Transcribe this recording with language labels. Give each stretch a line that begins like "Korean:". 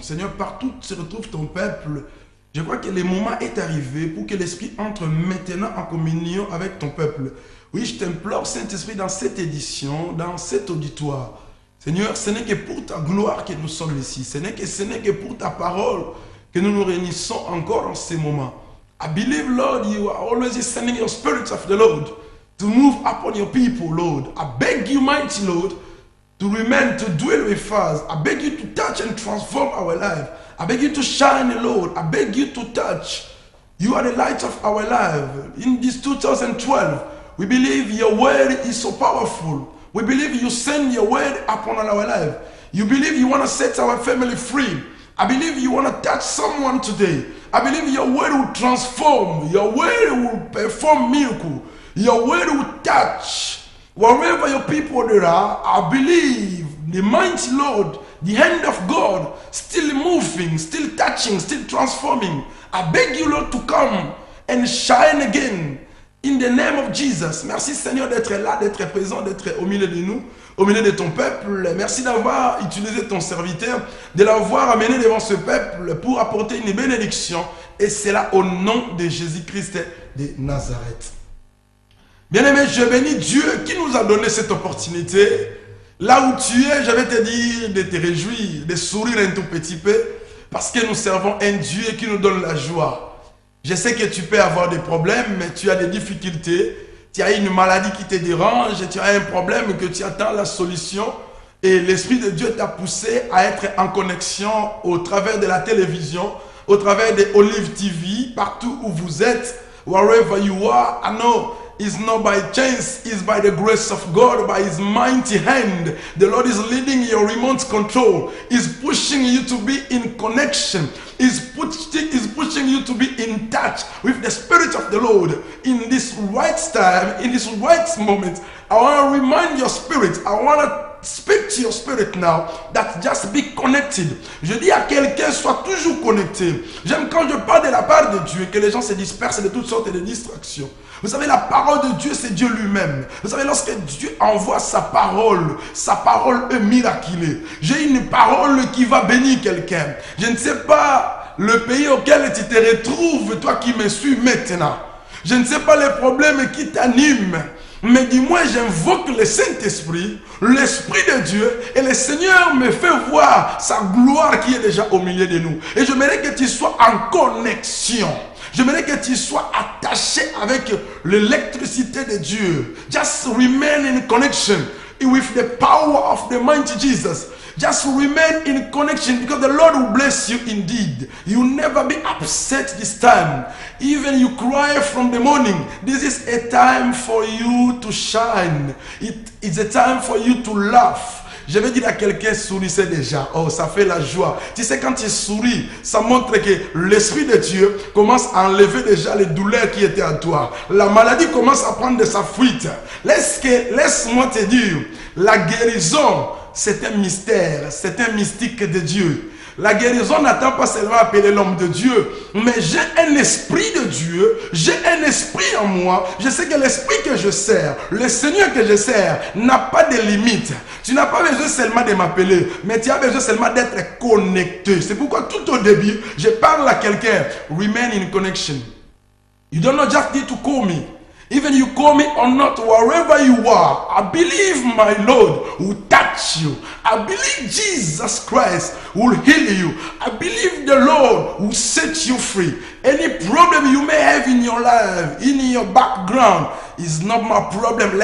French: Seigneur, partout se retrouve ton peuple. Je crois que le moment est arrivé pour que l'Esprit entre maintenant en communion avec ton peuple. Oui, je t'implore, Saint-Esprit, dans cette édition, dans cet auditoire. Seigneur, ce n'est que pour ta gloire que nous sommes ici. Ce n'est que pour ta parole que nous nous réunissons encore en ces moments.
English: I believe, Lord, you are always sending your Spirit of the Lord to move upon your people, Lord. I beg you, mighty Lord, to remain, to dwell with us. I beg you to touch and transform our life. I beg you to shine, Lord. I beg you to touch. You are the light of our life. In this 2012, we believe your word is so powerful. We believe you send your word upon our life. You believe you want to set our family free. I believe you want to touch someone today. I believe your word will transform. Your word will perform miracle. Your word will touch. Wherever your people there are, I believe the mighty Lord, the hand of God, still moving, still touching, still transforming. I beg you, Lord, to come and shine again. In the name of Jesus.
French: Merci Seigneur d'être là, d'être présent, d'être au milieu de nous, au milieu de ton peuple. Merci d'avoir utilisé ton serviteur, de l'avoir amené devant ce peuple pour apporter une bénédiction. Et c'est là au nom de Jésus-Christ de Nazareth. Bien-aimé, je bénis Dieu qui nous a donné cette opportunité. Là où tu es, je vais te dire de te réjouir, de sourire un tout petit peu, parce que nous servons un Dieu qui nous donne la joie. Je sais que tu peux avoir des problèmes, mais tu as des difficultés. Tu as une maladie qui te dérange, tu as un problème que tu attends la solution. Et l'Esprit de Dieu t'a poussé à être en connexion au travers de la télévision, au travers de Olive TV, partout où vous êtes,
English: wherever you are. I know it's not by chance, it's by the grace of God, by His mighty hand. The Lord is leading your remote control. He's pushing you to be in connection. He's pushing you to be in touch with the Spirit of the Lord in this right time, in this right moment. I want to remind your spirit, I want to speak to your spirit now, that just be connected.
French: Je dis à quelqu'un, sois toujours connecté. J'aime quand je parle de la part de Dieu, que les gens se dispersent de toutes sortes de distractions. Vous savez, la parole de Dieu, c'est Dieu lui-même. Vous savez, lorsque Dieu envoie sa parole est miraculée. J'ai une parole qui va bénir quelqu'un. Je ne sais pas le pays auquel tu te retrouves, toi qui me suis maintenant. Je ne sais pas les problèmes qui t'animent. Mais dis-moi, j'invoque le Saint-Esprit, l'Esprit de Dieu, et le Seigneur me fait voir sa gloire qui est déjà au milieu de nous. Et j'aimerais que tu sois en connexion. J'aimerais que tu sois attaché avec l'électricité de Dieu.
English: Just remain in connection with the power of the mighty Jesus. Just remain in connection because the Lord will bless you indeed. You will never be upset this time. Even you cry from the morning. This is a time for you to shine. It is a time for you to laugh.
French: Je vais dire à quelqu'un, sourissez déjà. Oh, ça fait la joie. Tu sais, quand tu souris, ça montre que l'Esprit de Dieu commence à enlever déjà les douleurs qui étaient en toi. La maladie commence à prendre de sa fuite. Laisse-moi te dire, la guérison, c'est un mystère, c'est un mystique de Dieu. La guérison n'attend pas seulement appeler l'homme de Dieu, mais j'ai un esprit de Dieu, j'ai un esprit en moi. Je sais que l'esprit que je sers, le Seigneur que je sers, n'a pas de limite. Tu n'as pas besoin seulement de m'appeler, mais tu as besoin seulement d'être connecté. C'est pourquoi tout au début, je parle à quelqu'un.
English: Remain in connection. You don't not just need to call me. Even you call me or not, wherever you are, I believe my Lord will touch you. I believe Jesus Christ will heal you. I believe the Lord will set you free. Any problem you may have in your life, in your background, is not my problem.